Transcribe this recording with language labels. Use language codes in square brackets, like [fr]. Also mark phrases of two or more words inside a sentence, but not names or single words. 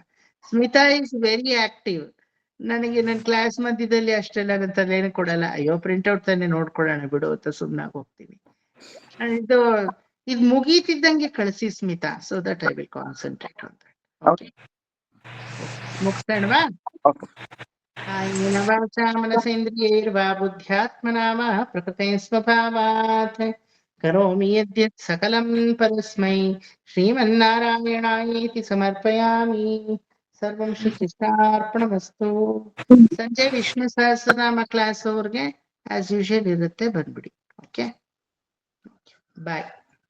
[en] Smita is very active. [kn] ನನಗೆ ನನ್ ಕ್ಲಾಸ್ ಮಧ್ಯದಲ್ಲಿ ಅಷ್ಟೆಲ್ಲ ತಲೆನೇ ಕೊಡಲ್ಲ. ಅಯ್ಯೋ ಪ್ರಿಂಟ್ಔಟ್ ತಾನೆ ನೋಡ್ಕೊಳ್ಳೋಣ ಬಿಡು ಅಂತ ಸುಮ್ನಾಗ್ ಹೋಗ್ತೀನಿ. ಇದು ಇದ್ ಮುಗೀತಿದ್ದಂಗೆ ಕಳಿಸಿ ಸ್ಮಿತಾ, [en] so that I will concentrate on that. [kn] ಓಕೆ, ಮುಗಿಸೋಣವಾ? [sa] ಕಾಯೇನ ವಾಚಾ ಮನಸೇಂದ್ರಿಯೈರ್ವಾ ಬುದ್ಧ್ಯಾತ್ಮನಾ ವಾ ಪ್ರಕೃತೇ ಸ್ವಭಾವಾತ್ ಕರೋಮಿ ಯದ್ಯತ್ ಸಕಲಂ ಪರಸ್ಮೈ ಶ್ರೀಮನ್ನಾರಾಯಣಾಯೇತಿ ಸಮರ್ಪಯಾಮಿ. ಸರ್ವಂ ಶ್ರೀಕೃಷ್ಣಾರ್ಪಣಮಸ್ತು. [kn] ಸಂಜೆ ವಿಷ್ಣು ಸಹಸ್ರನಾಮ ಕ್ಲಾಸ್ ಅವ್ರಿಗೆ [en] as usual [kn] ಇರುತ್ತೆ, ಬಂದ್ಬಿಡಿ. [en] Okay, bye.